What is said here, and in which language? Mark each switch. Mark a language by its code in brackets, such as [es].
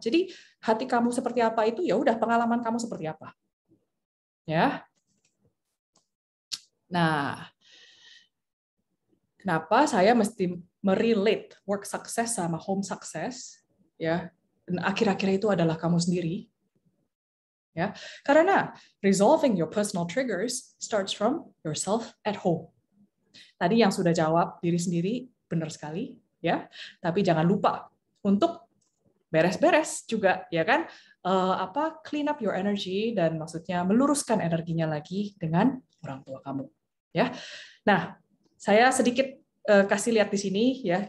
[id] Jadi hati kamu seperti apa itu, ya udah pengalaman kamu seperti apa, ya. Nah, kenapa saya mesti merelate work success sama home success, ya? Dan akhir-akhir itu adalah kamu sendiri. Ya, karena [en] resolving your personal triggers starts from yourself at home. [id] Tadi yang sudah jawab diri sendiri benar sekali, ya. Tapi jangan lupa untuk beres-beres juga, ya kan? [en] Clean up your energy [id] dan maksudnya meluruskan energinya lagi dengan orang tua kamu, ya. Nah, saya sedikit kasih lihat di sini, ya.